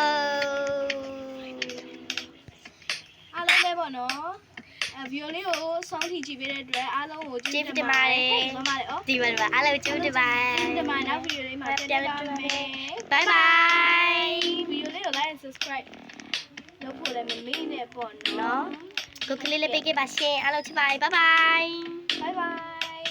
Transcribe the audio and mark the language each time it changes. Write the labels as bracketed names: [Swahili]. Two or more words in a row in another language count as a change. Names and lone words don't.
[Burmese] အားလုံးပဲပေါ့နော်ဗီဒီယိုလေးကိုစောင်းထိကြည့်ပေးတဲ့အတွက်အားလုံးကိုကျေးဇူးတင်ပါတယ်။ဟုတ်ပါတယ်။ ဒီပါပါအားလုံးကျေးဇူးတင်ပါတယ် ။ဒီမှာနောက်ဗီဒီယိုလေးမှာပြန်တွေ့ပါမယ် [English] ။ Bye bye [Burmese] ။ဗီဒီယိုလေးကို [English] like and subscribe [Burmese] လုပ်ဖို့လည်းမမေ့နဲ့ပေါ့နော် ။ကိုကလေးလေးပေးခဲ့ပါရှင်အားလုံးချစ်ပါတယ် [English] bye bye bye bye